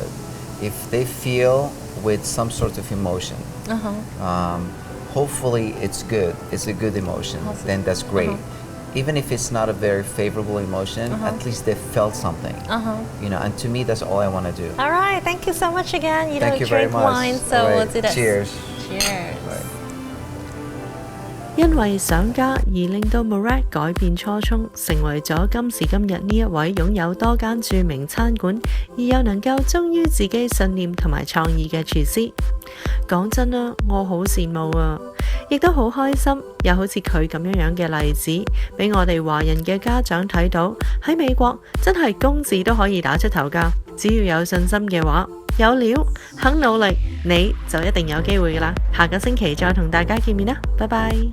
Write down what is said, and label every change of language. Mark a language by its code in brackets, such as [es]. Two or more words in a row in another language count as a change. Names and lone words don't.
[en] If they feel with some sort of emotion, hopefully it's good, it's a good emotion, then that's great. Even if it's not a very favorable emotion, at least they felt something. And to me, that's all I want to do. All right, thank you so much again. You Thank don't you very drink much. wine, so All right, let's do this. Cheers. Cheers. Right. [yue] 因為想家而令到 Mourad 改變初衷，成為咗今時今日呢一位擁有多間著名餐館，而又能夠忠於自己信念同埋創意嘅廚師。講真啦，我好羨慕啊，亦都好開心，有好似佢咁樣嘅例子，俾我哋華人嘅家長睇到，喺美國真係公字都可以打出頭㗎，只要有信心嘅話。有料，肯努力，你就一定有機會㗎啦！下個星期再同大家見面啦，拜拜。